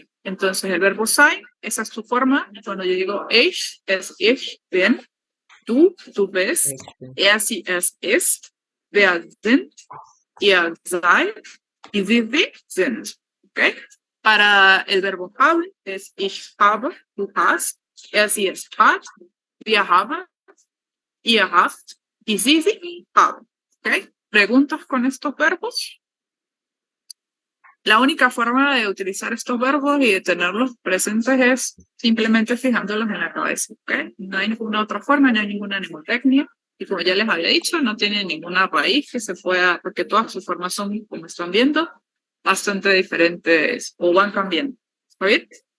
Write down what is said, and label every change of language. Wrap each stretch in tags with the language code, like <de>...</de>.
<es>Entonces el verbo sein, esa es su forma. Cuando yo digo ich, es ich, bien.</es> <de>Du bist, sie, es ist, wer sind, ihr seid y sie sind. ¿Okay?</de> <es>Para el verbo haben es</es> <de>ich habe, du hast, sie, es hat, wir haben, ihr habt y sie haben.</de> <es>¿Okay? ¿Preguntas con estos verbos? La única forma de utilizar estos verbos y de tenerlos presentes es simplemente fijándolos en la cabeza, ¿ok? No hay ninguna otra forma, no hay ninguna mnemotecnia. Y como ya les había dicho, no tiene ninguna raíz que se pueda, porque todas sus formas son, como están viendo, bastante diferentes o van cambiando. ¿Está bien?</es>